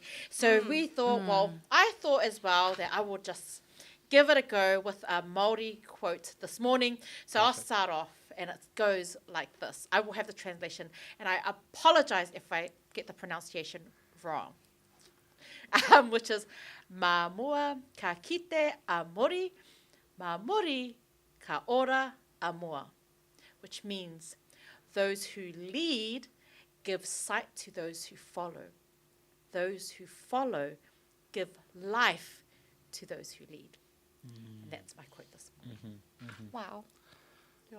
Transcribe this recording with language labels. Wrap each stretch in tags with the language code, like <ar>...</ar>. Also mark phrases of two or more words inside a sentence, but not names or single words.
<en>So we thought, I thought as well that I will just give it a go with a Māori quote this morning. So I'll start off, and it goes like this. I will have the translation, and I apologize if I get the pronunciation wrong. Which is</en> <mi>mā mua ka kite a mori, mā mori ka ora a mua,</mi> <en>which means those who lead give sight to those who follow. Those who follow give life to those who lead. And that's my quote this morning. Wow. Yeah.</en>